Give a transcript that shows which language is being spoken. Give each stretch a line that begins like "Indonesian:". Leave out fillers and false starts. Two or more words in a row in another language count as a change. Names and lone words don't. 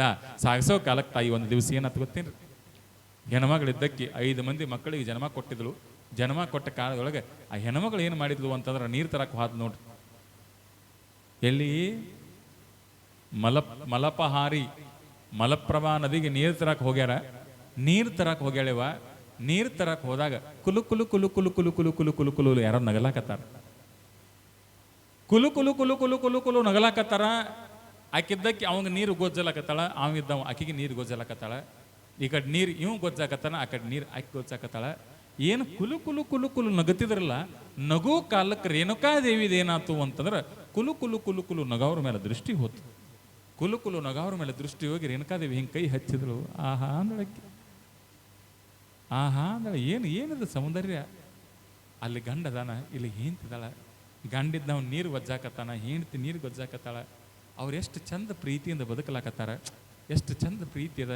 Kannada: ಸಾಗಿಸೋ ಕಾಲಕ್ಕೆ ತಾಯಿ ಒಂದು ದಿವಸ ಏನಂತ ಗೊತ್ತೇನ್ರಿ? ಹೆಣ್ಮಗಳಿದ್ದಕ್ಕೆ 5 ಮಂದಿ ಮಕ್ಕಳಿಗೆ ಜನ್ಮ ಕೊಟ್ಟಿದ್ಳು. ಜನ್ಮ ಕೊಟ್ಟ ಕಾಲದೊಳಗೆ ಆ ಹೆಣ್ಮಗಳು ಏನು ಮಾಡಿದ್ಲು ಅಂತಂದ್ರೆ, ನೀರು ತರಕ್ಕೆ ಹೋದ್ ನೋಡ್ರಿ. ಎಲ್ಲಿ? ಮಲಪಹಾರಿ ಮಲಪ್ರಭಾ ನದಿಗೆ ನೀರು ತರಕ್ಕೆ ಹೋಗ್ಯಾರ. ನೀರು ತರಕ್ಕೆ ಹೋಗ್ಯಾಳೆವ. ನೀರು ತರಕ್ಕೆ ಹೋದಾಗ ಕುಲು ಕುಲು ಕುಲು ಕುಲು ಕುಲು ಕುಲು ಕುಲು ಕುಲು ಕುಲು ಯಾರೋ ನಗಲಾಕತ್ತಾರ. ಕುಲು ಕುಲು ಕುಲು ಕುಲು ಕುಲು ಕುಲು ನಗಲಾಕತ್ತಾರ. ಆಕಿದ್ದಕ್ಕೆ ಅವಂಗ ನೀರು ಗೊಜ್ಜಲಾಕತ್ತಾಳ, ಅವಿದ್ದವ ಆಕಿಗೆ ನೀರು ಗೊಜ್ಜಲಾಕತ್ತಾಳ. ಈ ಕಡೆ ನೀರು ಇವ್ ಗೊಜ್ಜಾಕತ್ತಾನ, ಆ ಕಡೆ ನೀರು ಆಕಿ ಗೊಜ್ಜಾಕತ್ತಾಳ. ಏನು ಕುಲು ಕುಲು ಕುಲು ಕುಲು ನಗತಿದ್ರಲ್ಲ, ನಗು ಕಾಲಕ್ಕೆ ರೇಣುಕಾದೇವಿದ ಏನಾತು ಅಂತಂದ್ರೆ ಕುಲು ಕುಲು ಕುಲು ಕುಲು ನಗವ್ರ ಮೇಲೆ ದೃಷ್ಟಿ ಹೋತು. ಕುಲು ಕುಲು ನಗವ್ರ ಮೇಲೆ ದೃಷ್ಟಿ ಹೋಗಿ ರೇಣುಕಾದೇವಿ ಹಿಂಗೆ ಕೈ ಹಚ್ಚಿದ್ರು. ಆಹಾ ಅಂದಳಕ್ಕೆ, ಆಹಾ ಅಂದಳ. ಏನಿದೆ ಸೌಂದರ್ಯ. ಅಲ್ಲಿ ಗಂಡ ಅದಾನ, ಇಲ್ಲಿ ಹೆಂಡ್ತಿದಾಳ. ಗಂಡಿದ್ದ ನೀರು ಗೊಜ್ಜಾಕತ್ತಾನ, ಹೆಂಡ್ತಿ ನೀರು ಗೊಜ್ಜಾಕತ್ತಾಳ. ಅವ್ರು ಎಷ್ಟು ಚಂದ ಪ್ರೀತಿಯಿಂದ ಬದುಕಲಾಕತ್ತಾರ, ಎಷ್ಟು ಚಂದ ಪ್ರೀತಿ ಅದ.